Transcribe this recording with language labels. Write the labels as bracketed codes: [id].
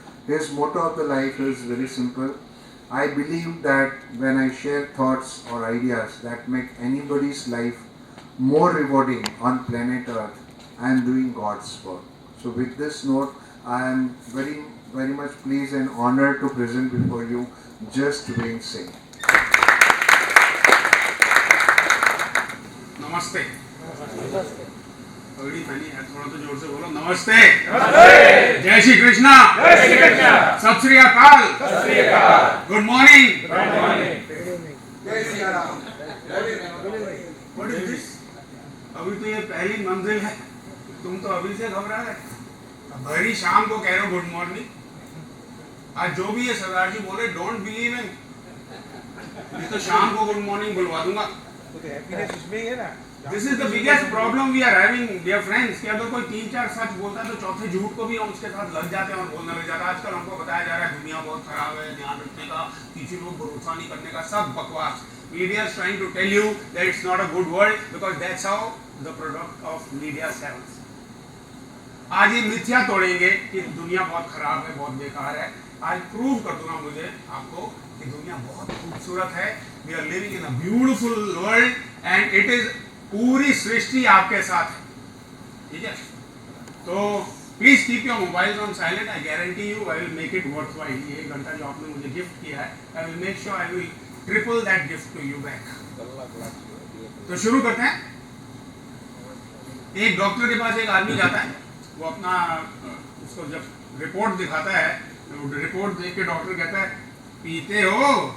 [en] His motto of the life is very simple. I believe that when I share thoughts or ideas that make anybody's life more rewarding on planet Earth, I am doing God's work. So with this note, I am very, very much pleased and honored to present before you Jaswant Singh. [hi] नमस्ते। पगड़ी पहनी है, थोड़ा तो जोर से बोलो। नमस्ते। जय श्री कृष्णा। सत श्री अकाल। [en] Good morning. What is this? [hi] अभी तो ये पहली मंजिल है, तुम तो अभी से घबरा रहे। भरी शाम को कह रहे हो गुड मॉर्निंग। आज जो भी ये सरदार जी बोले, [en] Don't believe in. [hi] मैं तो शाम को गुड मॉर्निंग बुलवा दूंगा। [en] This is the biggest problem we are having, dear friends, [hi] कि अगर कोई 3-4 सच बोलता है तो चौथे झूठ को भी हम उसके साथ लग जाते हैं और बोलने लग जाते हैं। आजकल हमको बताया जा रहा है दुनिया बहुत खराब है, ध्यान रखने का, किसी को भरोसा नहीं करने का, सब बकवास। [en] Media is trying to tell you that it's not a good world because that's how the product of media sells. [hi] आज ये मिथ्या तोड़ेंगे कि दुनिया बहुत खराब है, बहुत बेकार है। आज प्रूव कर दूंगा मुझे आपको कि दुनिया बहुत खूबसूरत है। [en] We are living in a beautiful world and it is [hi] पूरी सृष्टि आपके साथ है, ठीक है? [en] तो please keep your mobile on silent. I guarantee you I will make it worthwhile. [hi] ये 1 घंटा जो आपने मुझे गिफ्ट किया है, [en] I will make sure I will triple that gift to you back. [hi] तो शुरू करते हैं। एक डॉक्टर के पास एक आदमी जाता है, वो अपना उसको जब रिपोर्ट दिखाता है, रिपोर्ट देख के डॉक्टर कहता है पीते हो?